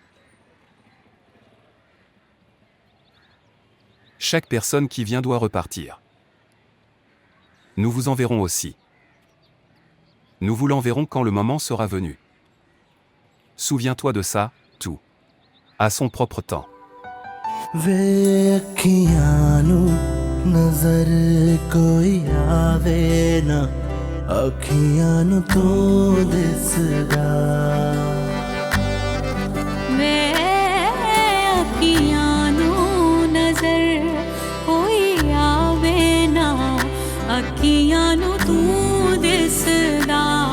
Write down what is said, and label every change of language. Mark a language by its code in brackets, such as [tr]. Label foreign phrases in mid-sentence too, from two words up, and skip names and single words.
[fr] Chaque personne qui vient doit repartir. Nous vous enverrons aussi. Nous vous l'enverrons quand le moment sera venu. Souviens-toi de ça, tout. À son propre temps. [pa] ਵੇ ਅੱਖੀਆਂ ਨੂੰ ਨਜ਼ਰ ਕੋਈ ਆਵੇ ਨਾ ਅੱਖੀਆਂ ਨੂੰ ਤੂੰ ਦਿਸਦਾ ਮੈਂ ਅੱਖੀਆਂ ਨੂੰ ਨਜ਼ਰ ਕੋਈ ਆਵੇ ਨਾ ਅੱਖੀਆਂ ਨੂੰ ਤੂੰ ਦਿਸਦਾ